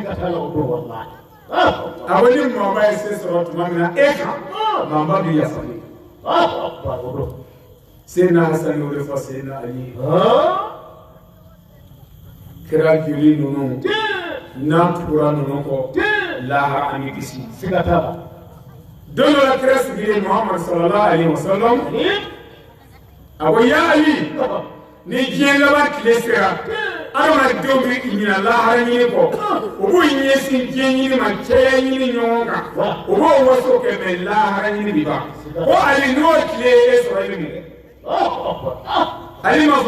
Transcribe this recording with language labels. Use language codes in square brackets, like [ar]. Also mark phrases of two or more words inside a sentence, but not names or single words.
[bm] a ko ni maaba ye se sɔrɔ tuma min na e kan maaba bɛ yafa ne Seydina Hasan y'o de fɔ Seydina Ali kira joli ninnu n'a tugura ninnu kɔ lahara an bɛ kisi don dɔ la kira sigilen Muhammad [ar] صلى الله عليه وسلم [bm] a ko ya Ali ni diɲɛ laban tile sera adamadenw bɛ ɲina lahara ɲini kɔ u b'u ɲɛsin diɲɛ ɲini ma cɛya ɲini ɲɔgɔn kan u b'o waso kɛ mɛ lahara ɲini bi ban ko Ali n'o tile ye e sɔrɔ i bɛ mun kɛ Ali ma